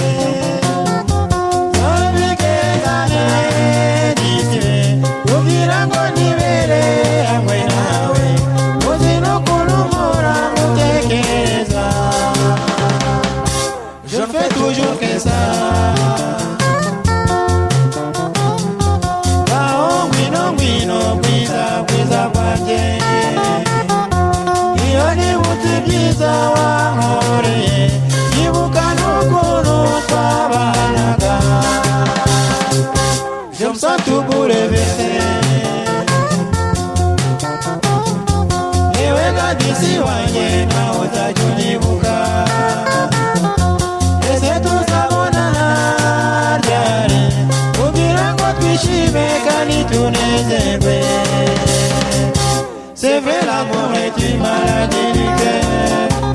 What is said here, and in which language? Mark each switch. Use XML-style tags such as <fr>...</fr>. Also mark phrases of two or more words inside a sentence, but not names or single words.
<rw>zabigezane nitwe kugira ngo nibere hamwe nawe, uzi no kunumura ngutekereza.</rw> <fr>Je ne fais toujours que ça.</fr> <rw>Ngaho ngwino ngwino bwiza bwiza bwanjye, iyo nibutse ibyiza wankoreye, nibuka n'ukuntu twabanaga.</rw> <fr>Je me sens tout bouleversé.</fr> <rw>Yewe ngandisi wanjye nawe uzajya unyibuka. Ese tuzabonana ryari kugira ngo twishime kandi tunezerwe.</rw> <fr>C'est vrai, l'amour est une maladie du cœur.</fr>